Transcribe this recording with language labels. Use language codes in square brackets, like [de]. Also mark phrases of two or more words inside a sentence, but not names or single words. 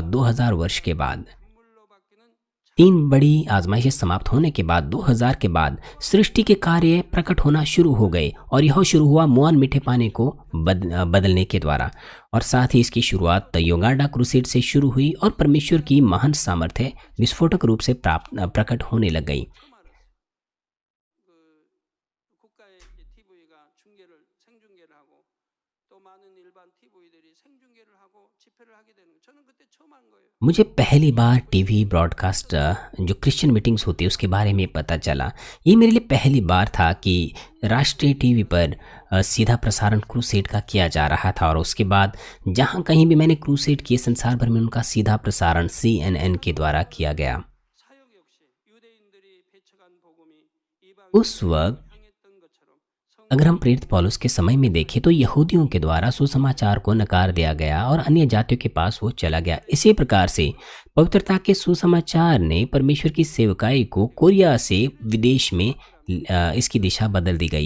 [hi] 2000 वर्ष के बाद 3 बड़ी आजमाइशें समाप्त होने के बाद 2000 के बाद सृष्टि के कार्य प्रकट होना शुरू हो गए, और यह शुरू हुआ मुआन मीठे पानी को बदलने के द्वारा। और साथ ही इसकी शुरुआत युगांडा क्रूसेड से शुरू हुई और परमेश्वर की महान सामर्थ्य विस्फोटक रूप से प्रकट होने लग गई। [ko] 국가의 TV가 생중계를 하고 또 많은 일반 TV들이 생중계를 하고 집회를 하게 되는 거. 저는 그때 처음 한 거예요. [hi] मुझे पहली बार [en] TV broadcast [hi] जो [en] Christian meetings [hi] होती है उसके बारे में पता चला। ये मेरे लिए पहली बार था कि राष्ट्रीय टीवी पर सीधा प्रसारण क्रूसेड का किया जा रहा था। और उसके बाद जहाँ कहीं भी मैंने क्रूसेड किए, संसार भर में उनका सीधा प्रसारण CNN के द्वारा किया गया। [ko] 사역 역시 유대인들이 배척한 복음이 [hi] उस वक्त [ko] 향했던 것처럼 [hi] अगर हम प्रेरित पौलुस के समय में देखें तो यहूदियों के द्वारा सुसमाचार को नकार दिया गया और अन्य जातियों के पास वो चला गया। इसी प्रकार से पवित्रता के सुसमाचार ने परमेश्वर की सेवकाई को कोरिया से विदेश में इसकी दिशा बदल दी गई।